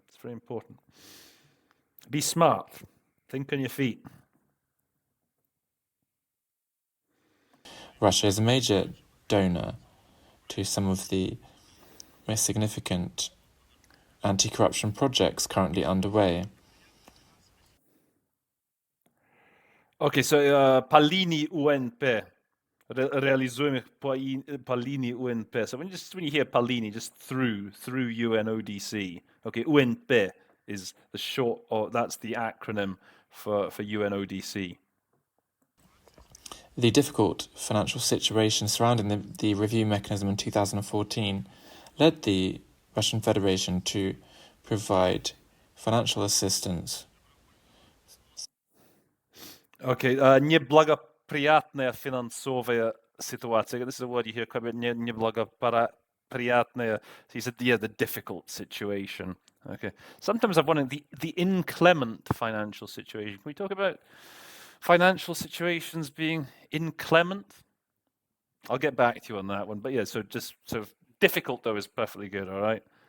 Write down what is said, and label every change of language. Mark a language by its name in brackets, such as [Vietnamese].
[English] It's very important. Be smart. Think on your feet. Russia is a major donor to some of the most significant anti-corruption projects currently underway. [Russian] Okay, so по линии УНП, реализуемых по линии УНП. [English] So when you hear по линии, just through UNODC. Okay, УНП is the short, or that's the acronym for UNODC. The difficult financial situation surrounding the review mechanism in 2014 led the Russian Federation to provide financial assistance. [Russian] Okay, неблагоприятная финансовая ситуация. [English] This is a word you hear quite a bit. [Russian] Неблагоприятная. [English] So he said, yeah, the difficult situation. Okay. Sometimes I've wondered the inclement financial situation. Can we talk about financial situations being inclement? I'll get back to you on that one. But yeah, so just sort of difficult though is perfectly good. All right.